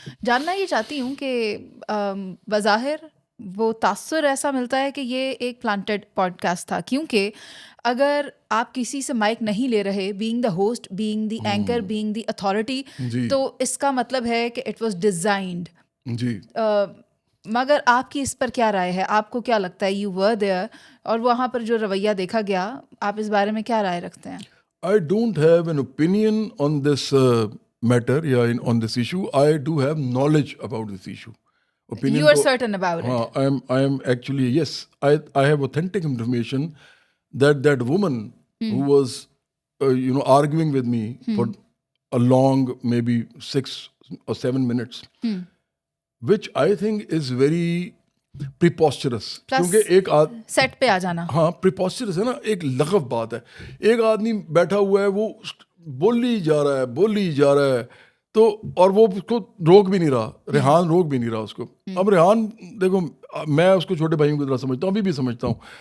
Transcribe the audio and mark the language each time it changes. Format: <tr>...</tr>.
<ur>جاننا یہ چاہتی ہوں کہ بظاہر وہ تاثر ایسا ملتا ہے کہ یہ ایک پلانٹڈ پوڈ کاسٹ تھا، کیونکہ اگر آپ کسی سے مائک نہیں لے رہے،</ur> <en>being the host, being the anchor, being the authority,</en> <ur>تو اس کا مطلب ہے کہ</ur> <en>It was designed.</en> <ur>جی مگر آپ کی اس پر کیا رائے ہے؟ آپ کو کیا لگتا ہے؟</ur> <en>you were there,</en> <ur>اور وہاں پر جو رویہ دیکھا گیا، آپ اس بارے میں کیا رائے رکھتے ہیں؟</ur> <en>I don't have an opinion on this matter یا on this issue. I do have knowledge about this issue. You are certain about it. I am actually, yes, I have authentic information that woman who was arguing with me for a long maybe 6 or 7 minutes, which I think is very preposterous.</en> <ur>کیونکہ ایک set پہ آ جانا، ہاں preposterous ہے نا، ایک لغو بات ہے. ایک آدمی بیٹھا ہوا ہے، وہ بولی جا رہا ہے تو، اور وہ اس کو روک بھی نہیں رہا، ریحان روک بھی نہیں رہا اس کو. اب ریحان دیکھو، میں اس کو چھوٹے بھائیوں کی طرح سمجھتا ہوں، ابھی بھی سمجھتا ہوں.</ur>